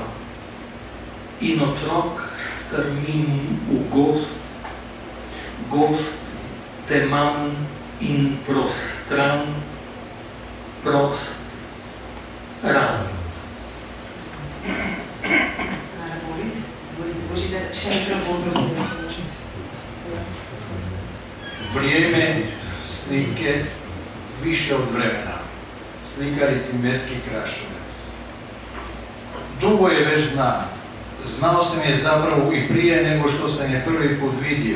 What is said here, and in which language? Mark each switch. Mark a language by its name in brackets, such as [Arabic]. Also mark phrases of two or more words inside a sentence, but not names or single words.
[Slovenian] In otrok strmim v gost teman in prostran, prost ran. Hvala, Boris. Izvolite, Božidar, še mikrofon, prosim. [Croatian] Vrijeme slike više od vremena. Slikarici Metki Krašovec. Dugo je već znam. Znao sam je zapravo i prije nego što sam je prvi put vidio.